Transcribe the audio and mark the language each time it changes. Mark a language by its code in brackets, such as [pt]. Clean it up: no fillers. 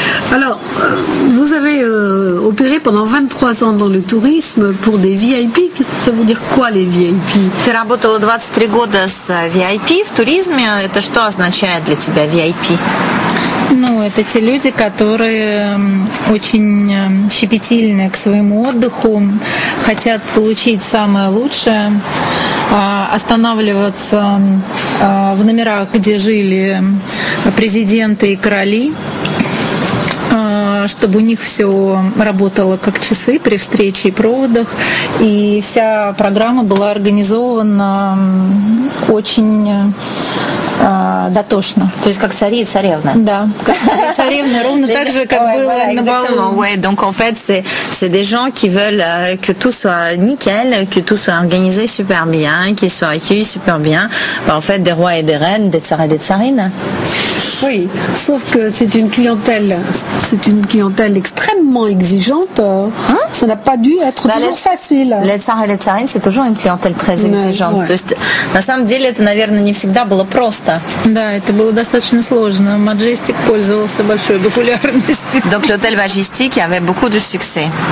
[fr] Alors, vous avez opéré pendant 23 ans dans le tourisme pour des VIP. Ça veut dire quoi, les VIP? [ru] Ты работала 23 года с VIP в туризме. Это что означает для тебя VIP? Ну, это те люди, которые очень щепетильны к своему отдыху, хотят получить самое лучшее, останавливаться в номерах, где жили президенты и короли, чтобы у них все работало как часы при встрече и проводах, и вся программа была организована очень дотошно. То есть как цари и царевны. Да, как царевны, ровно так же, как было на балу. [fr] Ouais, donc en fait, c'est des gens qui veulent que tout soit nickel, que tout soit organisé super bien, qu'ils soient accueillis super bien. Bah, en fait, des rois et des reines, des tsars et des tsarines. Oui, sauf que c'est une clientèle extrêmement exigeante. Ça n'a pas dû être toujours facile. Les tsars et les tsarines, c'est toujours une clientèle très exigeante. [ru] То есть, на самом деле, это, наверное, не всегда было просто. Да, это было достаточно сложно. Majestic пользовался большой популярностью. [fr] Donc l'hôtel Majestic avait beaucoup de succès.